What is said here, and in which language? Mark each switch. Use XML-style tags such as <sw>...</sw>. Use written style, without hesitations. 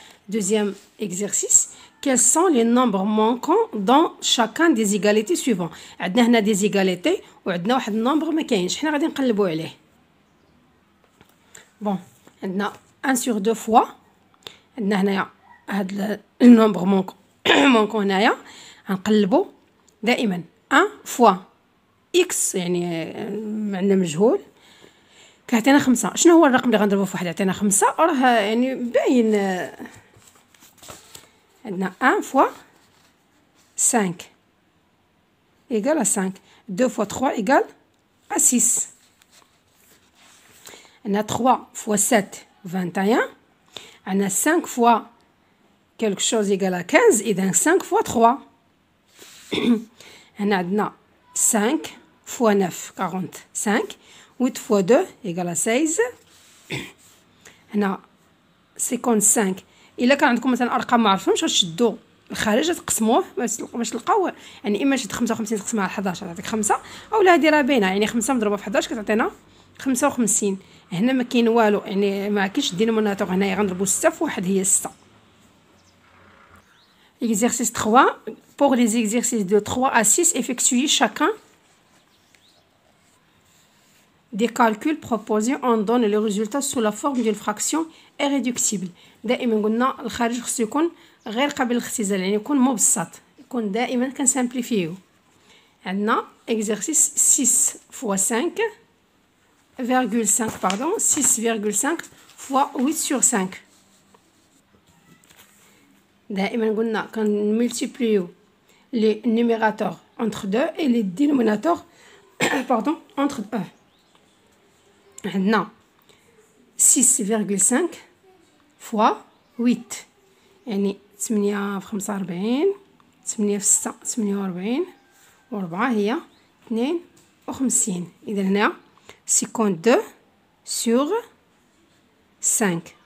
<fr>دوزيام اكزرسيس quels sont les nombres manquants dans chacun des égalités suivantes.</fr> <ar>عندنا هنا دي زيغاليتي وعندنا واحد النومبر ما كاينش، حنا غادي نقلبوا عليه. بون عندنا 1 sur 2 fois. عندنا هنايا هاد النومبر مونكون هنايا غنقلبوا دائما 1 fois x يعني عندنا مجهول كيعطينا 5. شنو هو الرقم اللي غنضربو في واحد يعطينا 5؟ راه يعني باين.</ar> <fr>عندنا 1 fois 5 égale à 5. 2 fois 3 égale à 6. عندنا 3 fois 7 21. عندنا 5 fois quelque chose égale à 15. إذا 5 fois 3.</fr> <ar>هنا عندنا 5 fois 9 45.</ar> <fr>8 fois 2 égale à 16. هنا 55.</fr> <ar>الا كان عندكم مثلا ارقام ما عرفتهمش غتشدوا الخارج تقسموه باش تلقاو، يعني اما شد 55 تقسمها على 11 تعطيك 5، اولا ديرها بينها يعني 5 مضروبه في 11 كتعطينا 55. هنا ما كاين والو، يعني ما كاينش الدينوميناتور هنايا غنضربوا 6 في 1 هي 6.</ar> <fr>Exercice 3. Pour les exercices de 3 à 6, effectuez chacun des calculs proposés. On donne les résultats sous la forme d'une fraction irréductible.</fr> <ar>دائما قلنا الخارج خصو يكون غير قابل للاختزال، يعني يكون مبسط، يكون دائما كنسامبليفيو.</ar> <fr>عندنا exercice 6 fois 5 virgule 5 pardon 6,5 fois 8 sur 5.</fr> <ar>دائما قلنا كنملتيبليو</ar> <fr>les numérateurs entre 2 et les dénominateurs pardon entre eux.</fr> <ar>عندنا 6,5 fois 8 يعني 8 في 45. 8 في 6 48 و4 هي 52. إذا هنا 52 sur 5.</ar>